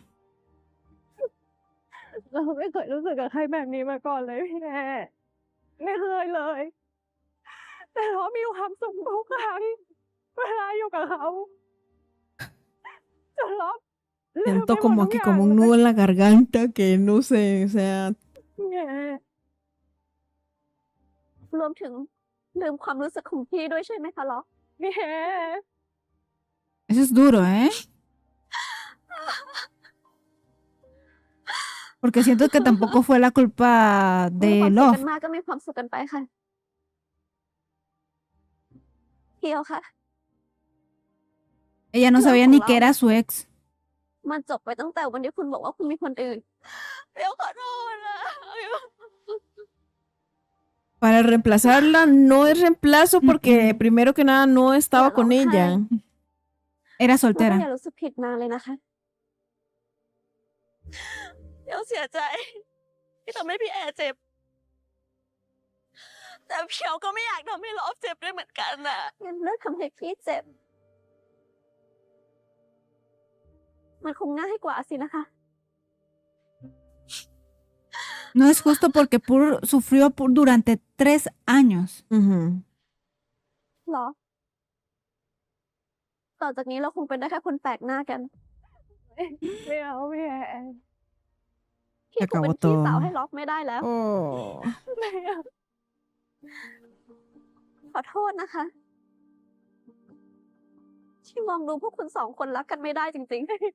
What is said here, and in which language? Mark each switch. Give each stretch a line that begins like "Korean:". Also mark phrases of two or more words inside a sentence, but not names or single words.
Thai: เราไม่เคยรู้สึกกับใครแบบนี้มาก่อนเลยพี่แอร์ไม่เคยเลย แต่เรามีความสุขทุกครั้งเวลาอยู่กับเขาจนเราลืม
Spanish: Siento
Thai: ไปหมด
Spanish: como
Thai: ทุก
Spanish: aquí
Thai: อย่าง
Spanish: como un nudo en la garganta que no sé, o sea,
Thai: พี่แอร์รวมถึงลืมความรู้สึกของพี่ด้วยใช่ไหมคะล็อกพี่แอร์
Spanish: Eso es duro, ¿eh? Porque siento que tampoco fue la culpa
Thai: มีความ
Spanish: de
Thai: สุขกั Love. นมากก็มีความสุขกันไปค่ะเพียวค่ะ
Spanish: Ella no sabía ni que era su ex.
Thai: มันจบไปตั้งแต่วันที่คุณบอกว่าคุณมีคนอื่นเพียวขอโทษนะเพียว
Spanish: para reemplazarla no es reemplazo porque primero que nada no estaba Ya con lo ella. Era
Thai: ไม่ต้อง
Spanish: soltera.
Thai: อย่ารู้สึกผิดนานเลยนะคะเพียวเสียใจที่ทำให้พี่แอร์เจ็บ แต่เพียวก็ไม่อยากทำให้ลอฟเจ็บด้วยเหมือนกันน่ะงั้นเลิกทำให้พี่เจ็บ มันคงง่ายกว่าสินะคะ
Spanish: No es justo porque Pur sufrió durante 3 años. Ujú.
Thai: หรอ ต่อจากนี้เราคงเป็นได้แค่คนแปลกหน้ากัน ไม่เอาพี่แอร์พี่คงเป็นพี่สาวให้ล็อกไม่ได้แล้ว Oh. ไม่เอาขอโทษนะคะ ที่มองดูพวกคุณสองคนรักกันไม่ได้จริงๆ